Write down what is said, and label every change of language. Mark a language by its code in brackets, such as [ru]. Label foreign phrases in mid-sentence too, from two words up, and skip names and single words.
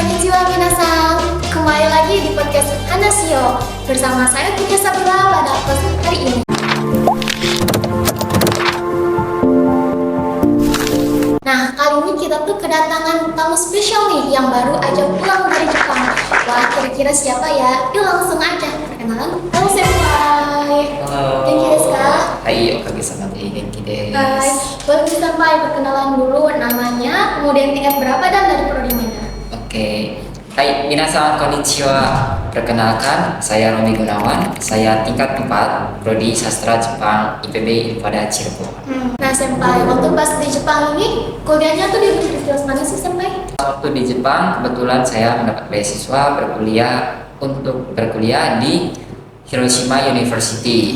[ja] こんにちは皆さん, [id] kembali lagi di podcast Hanasio bersama saya Putri Sabila pada episode hari ini. Nah, kali ini kita tuh kedatangan tamu spesial nih yang baru aja pulang dari Jepang. Wah, kira-kira siapa ya? Yuk langsung aja perkenalan. Halo senpai. Halo. [ja] 元気ですか? Hai, おかげさま元気です. [id] Hai, boleh senpai perkenalan dulu namanya, kemudian tingkat berapa dan dari prodi mana? Oke. Hai, [ja] 皆さんこんにちは. [id] Perkenalkan, saya Romi Gunawan. Saya tingkat 4, prodi sastra Jepang IPB Inpada Cirebon. Nah, senpai, waktu pas di Jepang ini kuliahnya tuh di universitas mana sih, senpai? Waktu di Jepang, kebetulan saya mendapat beasiswa berkuliah di Hiroshima University.